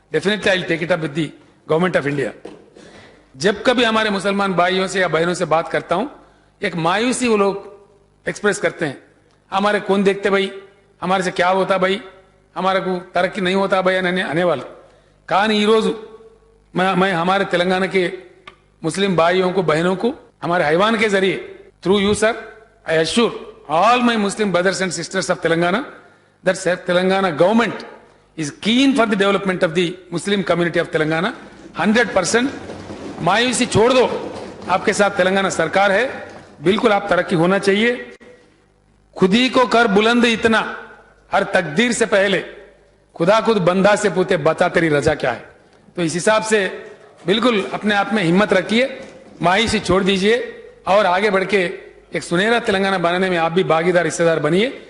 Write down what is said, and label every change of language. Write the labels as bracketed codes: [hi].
[en] Definitely I will take it up with the government of India. [hi] जब कभी हमारे मुसलमान भाइयों से या बहनों से बात करता हूं, एक मायूसी वो लोग एक्सप्रेस करते हैं, हमारे कौन देखते भाई, हमारे से क्या होता भाई, हमारे को तरक्की नहीं होता भाई आने वाला। [te] కానీ ఈరోజు [hi] मैं हमारे तेलंगाना के मुस्लिम भाइयों को, बहनों को हमारे हैवान के जरिए, [en] Through you sir, I assure all my Muslim brothers and sisters of Telangana that Telangana government is keen for the development of the Muslim community of Telangana 100%। [hi] मायूसी छोड़ दो, आपके साथ तेलंगाना सरकार है, बिल्कुल आप तरक्की होना चाहिए। खुद ही को कर बुलंद इतना, हर तकदीर से पहले खुदा खुद बंदा से पूछे बता तेरी रजा क्या है। तो इस हिसाब से बिल्कुल अपने आप में हिम्मत रखिए, मायूसी छोड़ दीजिए और आगे बढ़ के एक सुनहरा तेलंगाना बनाने में आप भी भागीदार, हिस्सेदार बनिए।